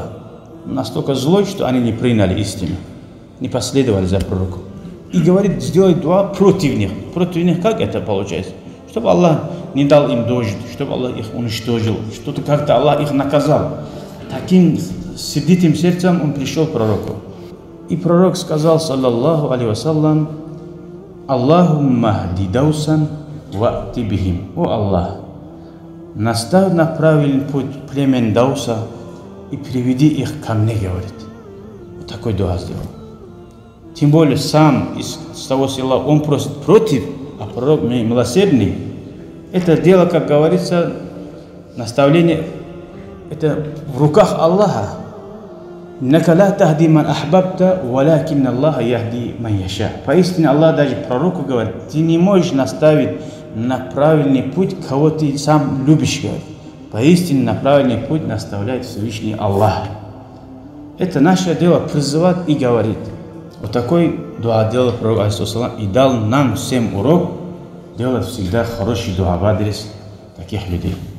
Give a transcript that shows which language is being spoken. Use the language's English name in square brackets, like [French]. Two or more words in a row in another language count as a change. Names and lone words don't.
[Russian] Настолько злой, что они не приняли истину, не последовали за пророком. И говорит: сделай дуа против них. Против них как это получается? Чтобы Аллах не дал им дождь, чтобы Аллах их уничтожил, что-то как-то Аллах их наказал. Таким сердитым сердцем он пришел к пророку. И пророк сказал, [Arabic] صلى الله عليه وسلم: «اللهم اهد دوسا وائت بهم». [Russian] О Аллах, наставь на правильный путь племен Дауса и приведи их ко мне, говорит. Вот такой дуа сделал. Тем более сам из того села он просит против, а пророк милосердный. Это дело, как говорится, наставление, это в руках Аллаха. [Arabic] «إنك لا تهدي من أحببت ولكن الله يهدي من يشاء». [Russian] Поистине Аллах даже пророку говорит: ты не можешь наставить на правильный путь, кого ты сам любишь, говорит. Поистине на правильный путь наставляет Всевышний Аллах. Это наше дело призывать и говорить. Вот такой дуа делал пророк, алейхиссалам, и дал нам всем урок делать всегда хороший дуа в адрес таких людей.